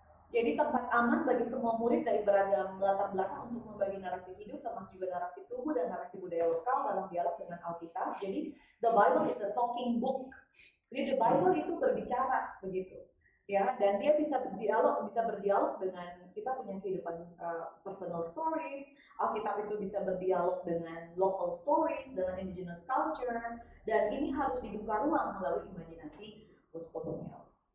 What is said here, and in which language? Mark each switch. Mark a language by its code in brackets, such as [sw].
[id] Jadi tempat aman bagi semua murid dari beragam latar belakang untuk membagi narasi hidup, termasuk juga narasi tubuh dan narasi budaya lokal dalam dialog dengan Alkitab. Jadi [en] the Bible is a talking book. [id] Jadi the Bible itu berbicara begitu, ya. Dan dia bisa berdialog dengan kita punya kehidupan personal stories. Alkitab itu bisa berdialog dengan local stories, dengan indigenous culture. Dan ini harus dibuka ruang melalui imajinasi postkolonial.